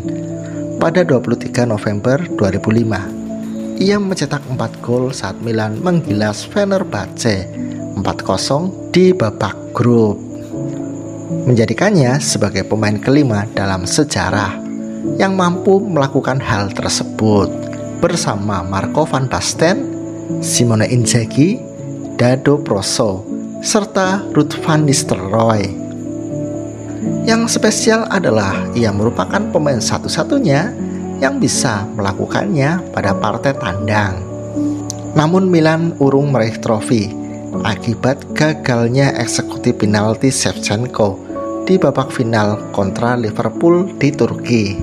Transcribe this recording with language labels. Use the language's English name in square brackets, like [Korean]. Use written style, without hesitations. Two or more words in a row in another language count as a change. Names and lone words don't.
[Indonesian] Pada 23 November 2005, ia mencetak 4 gol saat Milan menggilas Fenerbahce 4-0 di babak grup, menjadikannya sebagai pemain kelima dalam sejarah yang mampu melakukan hal tersebut bersama Marco van Basten, Simone Inzaghi, Dado Proso, serta Ruud van Nistelrooy. Yang spesial adalah ia merupakan pemain satu-satunya yang bisa melakukannya pada partai tandang. Namun Milan urung meraih trofi akibat gagalnya eksekusi penalti Shevchenko di babak final kontra Liverpool di Turki.